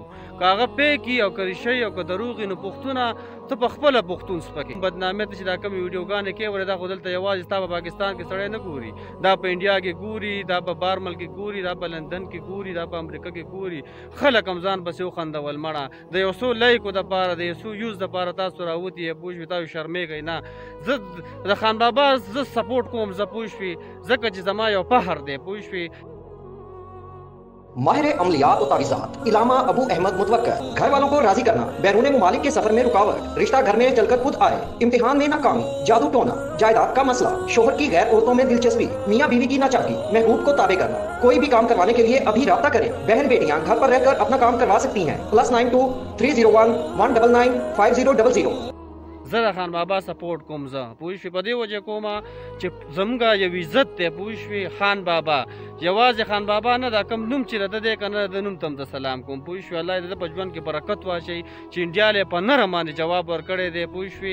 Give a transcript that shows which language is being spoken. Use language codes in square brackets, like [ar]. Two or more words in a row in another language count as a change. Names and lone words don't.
[ps] که هغه پی کي او که ریښی او که دروغ وي نو پښتونه ته په خپله پښتون سپکې بدنامیت چې دا کومې ویډیوګانې کوې ولې دا خو دلته یوازې ستا په پاکستان کې سړی نه ګوري، دا په انډیا کې ګوري، دا په بارمل کې ګوري، دا په لندن کې ګوري، دا په امریکا کې ګوري. خلک هم ځان پسې وخندول مړه د یو څو لایکو دپاره د یو څو یوز دپاره تاسو راوتي یې پوه شوې تاسو شرمېږئ نه. زه د خان بابا زه سپورټ کوم، زه پوه شوې ځکه چې زما یو فخر دی پوه شوې. [ur] ماہر عملیات اور تعویذات علامہ ابو احمد متوکل. گھر والوں کو راضی کرنا، بیرون ممالک کے سفر میں رکاوٹ، رشتہ گھر میں چلکر خود آئے، امتحان میں ناکامی، جادو ٹونا، جائیداد کا مسئلہ، شوہر کی غیر عورتوں میں دلچسپی، میاں بیوی کی ناچاقی، محبوب کو تابع کرنا. کوئی بھی کام کروانے کے لیے ابھی رابطہ کریں۔ بہن بیٹیاں گھر پر رہکر اپنا کام کروا سکتی ہیں. +92 301 199 5000. [ps] زه د خان بابا سپورټ کوم، زه پوه شوې په دې وجه کومه چې زموږ یو عزت دی پوه شوې. خان بابا یوازې خان بابا نه دا کم نوم چې د دی که نه د نوم ته هم د سلام کوم پوه شوې. الله دې د په ژوند کې برکت واچوي چې انډیا له په نرم باندې جواب ورکړی دی پوه شوې.